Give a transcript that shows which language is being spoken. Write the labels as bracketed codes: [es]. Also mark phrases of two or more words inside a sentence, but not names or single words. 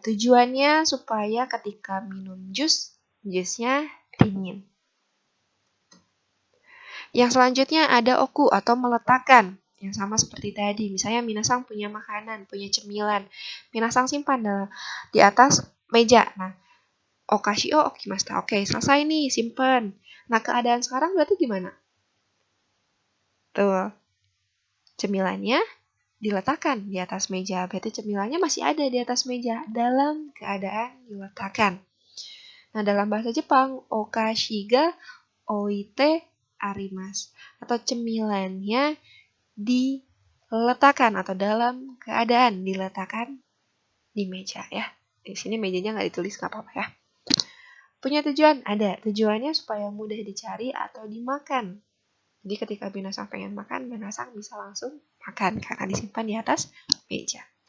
[id] Tujuannya supaya ketika minum jus, jusnya dingin. Yang selanjutnya ada oku atau meletakkan. Yang sama seperti tadi. Misalnya minasang punya makanan, punya cemilan. Minasang simpan di atas meja. Nah, [ja] お菓子を置きました. [id] Oke, selesai nih, simpen. Nah, keadaan sekarang berarti gimana? Tuh, cemilannya diletakkan di atas meja. Berarti cemilannya masih ada di atas meja dalam keadaan diletakkan. Nah, dalam bahasa Jepang, [ja] お菓子が置いてあります. [id] Atau cemilannya diletakkan atau dalam keadaan diletakkan di meja ya. Di sini mejanya nggak ditulis, nggak apa-apa ya. Punya tujuan? Ada. Tujuannya supaya mudah dicari atau dimakan. Jadi ketika binatang pengen makan, binatang bisa langsung makan karena disimpan di atas meja.